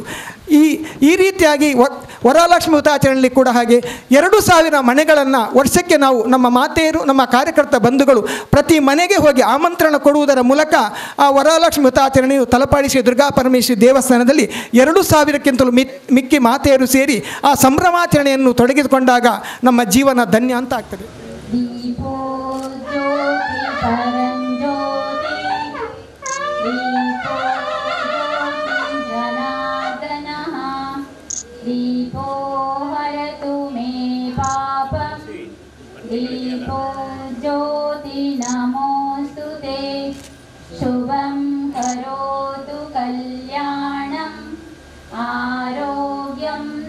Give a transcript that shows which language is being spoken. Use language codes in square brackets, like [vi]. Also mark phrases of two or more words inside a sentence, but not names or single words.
[kn] ಈ ರೀತಿಯಾಗಿ ವರಲಕ್ಷ್ಮಿ ವ್ರತಾಚರಣೆಯಲ್ಲಿ ಕೂಡ ಹಾಗೆ 2000 ಮನೆಗಳನ್ನು ವರ್ಷಕ್ಕೆ ನಾವು ನಮ್ಮ ಮಾತೆಯರು, ನಮ್ಮ ಕಾರ್ಯಕರ್ತ ಬಂಧುಗಳು ಪ್ರತಿ ಮನೆಗೆ ಹೋಗಿ ಆಮಂತ್ರಣ ಕೊಡುವುದರ ಮೂಲಕ ಆ ವರಲಕ್ಷ್ಮಿ ವ್ರತಾಚರಣೆಯು ತಲಪಾಡಿ ದುರ್ಗಾ ಪರಮೇಶ್ವರಿ ದೇವಸ್ಥಾನದಲ್ಲಿ 2000ಕ್ಕಿಂತಲೂ ಮಿಕ್ಕಿ ಮಾತೆಯರು ಸೇರಿ ಆ ಸಂಭ್ರಮಾಚರಣೆಯನ್ನು ತೊಡಗಿಸಿಕೊಂಡಾಗ ನಮ್ಮ ಜೀವನ ಧನ್ಯ ಅಂತ ಆಗ್ತದೆ. [sa] दीपो ज्योति परंज्योति दीपो ज्योति जनार्दनः दीपो हरतु मे पापं दीपो ज्योति नमोस्तुते शुभं करोतु कल्याणं आरोग्यं